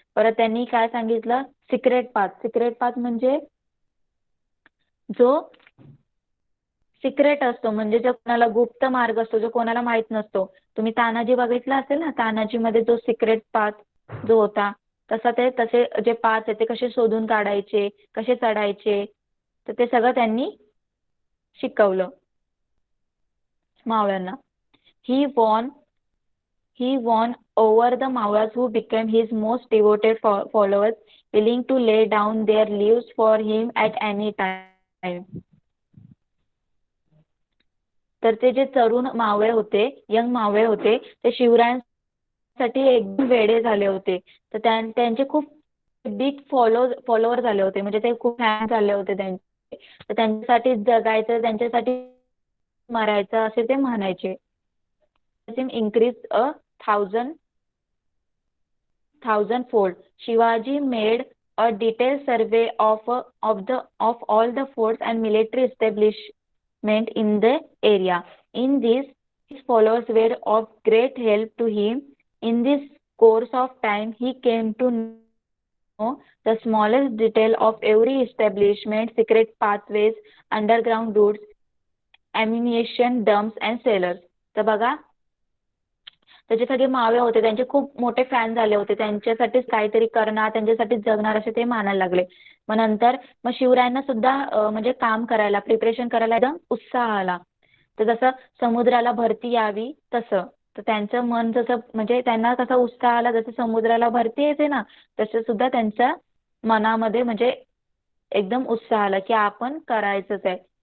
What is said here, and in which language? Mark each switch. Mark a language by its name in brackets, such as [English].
[Marathi] परत त्यांनी काय सांगितलं, सिक्रेट पाथ म्हणजे जो सिक्रेट असतो, म्हणजे जो कोणाला गुप्त मार्ग असतो, जो कोणाला माहित नसतो. तुम्ही तानाजी बघितला असेल ना, तानाजी मध्ये जो सिक्रेट पाथ जो होता, तसे जे पाथ आहे ते कसे शोधून काढायचे, कसे चढायचे, तर ते सगळं त्यांनी शिकवलं मावळ्यांना. [English] He won over the Mawas, who became his most devoted followers, willing to lay down their lives for him at any time. [Marathi] तर ते जे तरुण मावळे होते, यंग मावळे होते, ते शिवरायांसाठी एकदम वेडे झाले होते. तर त्यांचे खूप बिग फॉलोवर झाले होते, म्हणजे ते खूप फॅन झाले होते त्यांचे. तर त्यांच्यासाठी जगायचं, त्यांच्यासाठी मरायचं असे ते म्हणायचे. [English] Increase a thousand fold. Shivaji made a detailed survey of all the forts and military establishment in the area. In this, his followers were of great help to him. In this course of time, he came to know the smallest detail of every establishment, secret pathways, underground routes, ammunition dumps and cellars. [Marathi] तर बघा, त्याचे सगळे मावळे होते, त्यांचे खूप मोठे fan झाले होते, त्यांच्यासाठीच काहीतरी करणार, त्यांच्यासाठीच जगणार असे ते मानायला लागले. मग नंतर शिवरायांना सुद्धा म्हणजे काम करायला, प्रिपरेशन करायला एकदम उत्साह आला. तर जसं समुद्राला भरती यावी तसं, तर त्यांचं मन जसं म्हणजे त्यांना कसा उत्साह आला, जसं समुद्राला भरती येते ना, तसं सुद्धा त्यांच्या मनामध्ये म्हणजे एकदम उत्साह आला की आपण करायचंच आहे.